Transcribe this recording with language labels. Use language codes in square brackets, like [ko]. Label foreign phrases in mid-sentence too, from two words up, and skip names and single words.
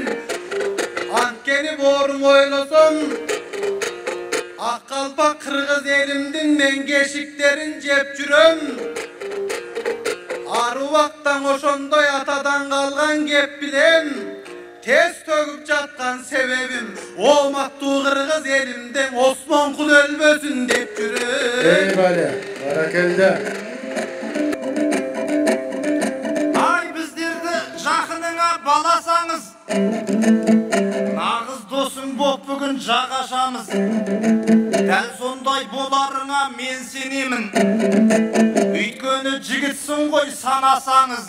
[ky] Анткени борум ойлосом, ак калпак кыргыз элимдин мен кешиктерин жеп жүрөм. Аруактан ошондой атадан калган кеп билем, тез төгүп жаткан себебим ооматтуу кыргыз элимден Осмонкул өлбөсүн деп жүрөм. [kk] Ey bale. Barakallah. Ай, біздерді жақыныңа баласаңыз, нағыз досың боп бүгін жағашамыз. Дәл сондай боларыңа мен сенемін, өйткені жігітсің ғой санасаңыз.